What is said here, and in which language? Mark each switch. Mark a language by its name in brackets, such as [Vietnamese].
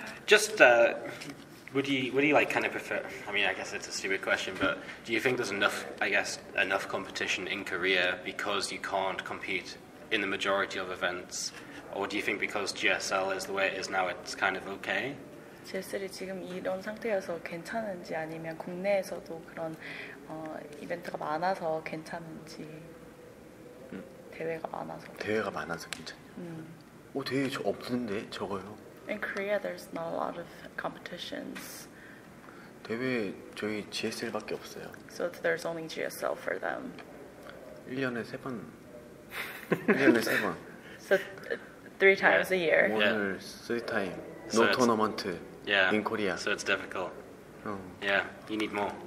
[English] Just would you kind of prefer? I mean, I guess it's a stupid question, but do you think there's enough competition in Korea because you can't compete in the majority of events, or do you think because GSL is the way it is now, it's kind of okay? [Korean] GSL이 지금 이런 상태여서 괜찮은지 아니면 국내에서도 그런 이벤트가 많아서 괜찮은지 대회가 많아서 괜찮아요. 대회 없는데 적어요. [English] In Korea, there's not a lot of competitions. [Korean] 대회 저희 GSL밖에 없어요. [English] So there's only GSL for them. [Korean] 1년에 3번. 1년에 3번. [English] So 3 times a year. [Korean] 오늘 3타임. [English] So No tournament in Korea. So it's difficult. Yeah, you need more.